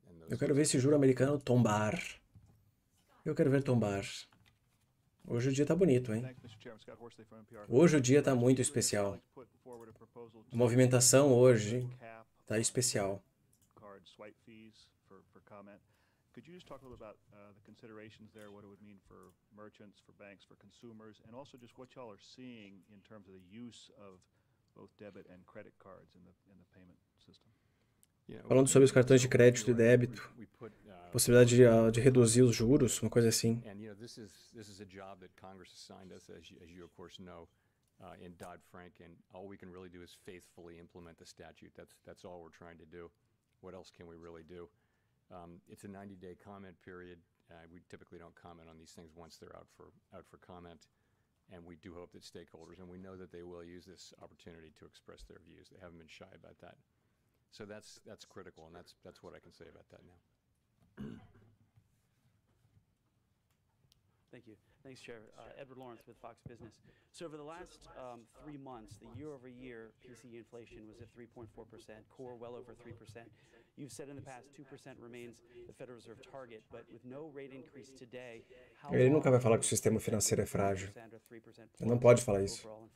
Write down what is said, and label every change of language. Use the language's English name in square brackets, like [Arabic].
[Portuguese] Eu quero ver esse juro americano tombar. Eu quero ver tombar. Hoje o dia tá bonito, hein? Hoje o dia tá muito especial. A movimentação hoje tá especial. [English] Could you just talk a little about the considerations there, what it would mean for merchants, for banks, for consumers, and also just what y'all are seeing in terms of the use of both debit and credit cards in the payment system? [Portuguese] Falando sobre os cartões de crédito e débito, possibilidade de reduzir os juros, uma coisa assim. [English] And this is a job that Congress assigned us, as you of course know, in Dodd-Frank, and all we can really do is faithfully implement the statute. That's all we're trying to do. What else can we really do? It's a 90-day comment period. We typically don't comment on these things once they're out for comment, and we do hope that stakeholders, and we know that they will use this opportunity to express their views. They haven't been shy about that. So that's critical, and that's what I can say about that now. Thank you. Thanks, Chair. Edward Lawrence with Fox Business. So over the last 3 months, the year-over-year PCE inflation was at 3.4%, core well over 3%. You've said in the past 2% remains the Federal Reserve target, but with no rate increase today, how [Portuguese] Ele nunca vai falar que o sistema financeiro é frágil. Ele não pode falar isso.